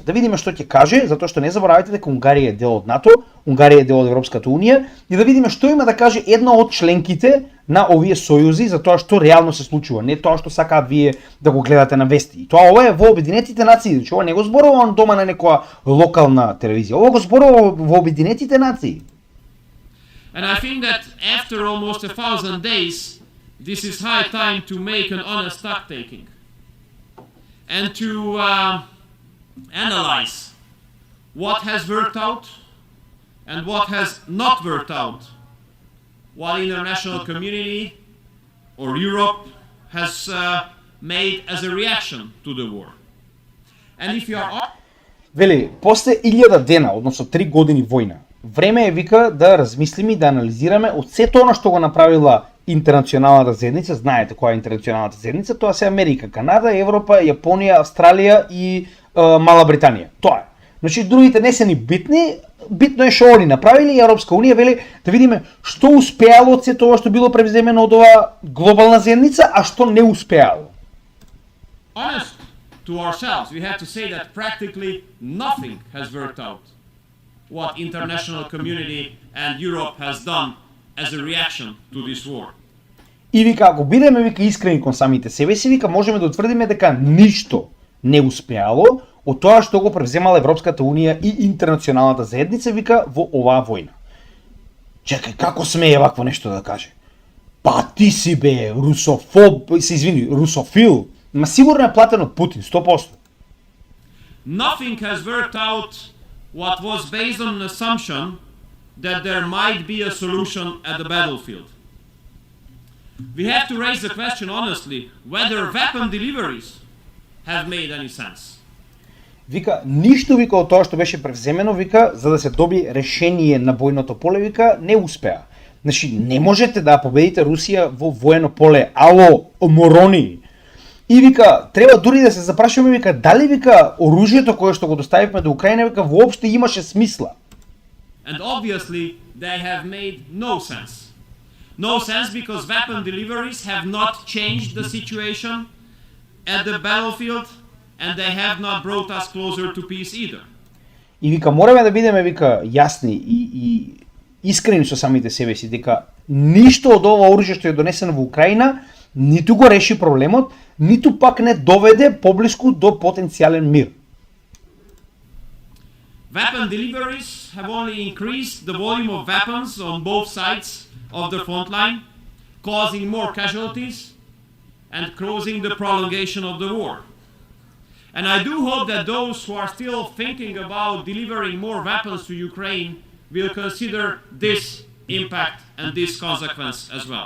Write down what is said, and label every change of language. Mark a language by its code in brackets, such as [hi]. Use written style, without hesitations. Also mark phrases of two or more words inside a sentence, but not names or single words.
[mk] Да видиме што ќе каже, затоа што не заборавајте дека Унгарија е дел од НАТО, Унгарија е дел од Европската унија, и да видиме што има да каже една од членките на овие сојузи за тоа што реално се случува, не тоа што сакаат вие да го гледате на вести. И тоа ова е во Обединетите нации, значи ова не го зборува он дома на некоја локална телевизија, ова го зборува во Обединетите нации. [en] And I think that after almost 1,000 days, this is high time to make an honest stock taking and to analyze what has worked out and what has not worked out, what international community or Europe has made as a reaction to the war. And if you are... [mk] Вели, после 1000 дена, односно 3 години војна, време е, вика, да размислиме и да анализираме од сето она што го направила интернационалната заедница. Знаете која е интернационалната заедница, тоа се Америка, Канада, Европа, Јапонија, Австралија и Мала Британија. Тоа е. Значи другите не се ни битни, битно е што они направили и Европска унија вели да видиме што успеало од сето ова што било превземено од оваа глобална заедница, а што не успеало. [en] Honest to ourselves, we have to say that practically nothing has worked out what international community and Europe has done as a reaction to this war. [mk] И вика, ако бидеме, вика, искрени кон самите себе си, вика, можеме да утврдиме дека ништо не успеало од тоа што го превземала Европската унија и интернационалната заедница, вика, во оваа војна. Чекај, како смее вакво нешто да каже? Па ти си бе русофоб, се извини, русофил, ма сигурно е платен од Путин, 100%. [en] Nothing has worked out what was based on an assumption that there might be a solution at the battlefield. We have to raise the question honestly whether weapon deliveries have made any sense. [mk] Вика, ништо, вика, од тоа што беше превземено, вика, за да се доби решение на бојното поле, вика, не успеа. Значи, не можете да победите Русија во воено поле. Ало, морони! И вика, треба дури да се запрашуваме, вика, дали, вика, оружјето кое што го доставивме до Украина, вика, воопшто имаше смисла. [en] And obviously they have made no sense. No sense because weapon deliveries have not changed the situation at the battlefield and they have not brought us closer to peace either. [mk] И вика, мораме да бидеме, вика, јасни и искрени со самите себе си дека ништо од ова оружје што е донесено во Украина ниту го реши проблемот, ниту пак не доведе поблиску до потенцијален мир. [en] Weapon deliveries have only increased the volume of weapons on both sides of the front line, causing more casualties and causing the prolongation of the war. And I do hope that those who are still thinking about delivering more weapons to Ukraine will consider this impact and this consequence as well.